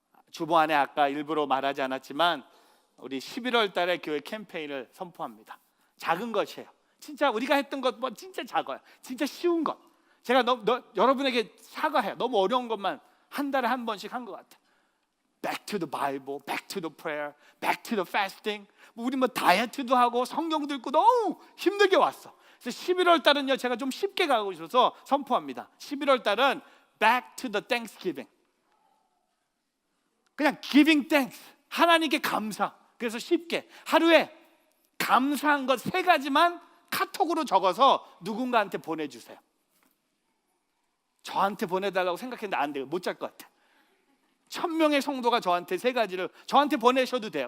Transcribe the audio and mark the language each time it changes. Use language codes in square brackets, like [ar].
[ko] 주보 안에 아까 일부러 말하지 않았지만 우리 11월 달에 교회 캠페인을 선포합니다. 작은 것이에요. 진짜 우리가 했던 것 뭐 진짜 작아요. 진짜 쉬운 것. 제가 여러분에게 사과해요. 너무 어려운 것만 한 달에 한 번씩 한 것 같아요. [en] Back to the Bible, back to the prayer, back to the fasting. [ko] 우리 뭐 다이어트도 하고 성경도 읽고 너무 힘들게 왔어. 그래서 11월 달은요, 제가 좀 쉽게 가고 있어서 선포합니다. 11월 달은 [en] back to the Thanksgiving. [ko] 그냥 [en] giving thanks. [ko] 하나님께 감사. 그래서 쉽게 하루에 감사한 것 3가지만 카톡으로 적어서 누군가한테 보내주세요. 저한테 보내달라고 생각했는데 안 돼요. 못 잘 것 같아. 1000명의 성도가 저한테 3가지를 저한테 보내셔도 돼요.